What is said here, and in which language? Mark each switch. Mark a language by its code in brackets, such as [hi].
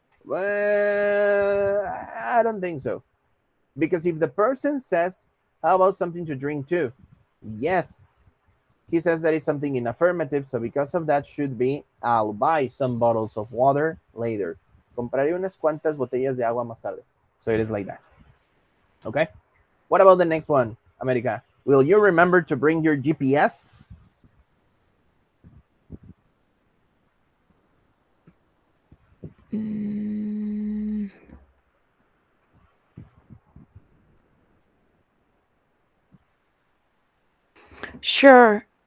[en] Well, I don't think so. Because if the person says, how about something to drink too? Yes. He says that is something in affirmative, so because of that should be, I'll buy some bottles of water later. [es] Compraré unas cuantas botellas de agua más tarde. [en] So it is like that. Okay? What about the next one, America? Will you remember to bring your GPS? Mm, sure.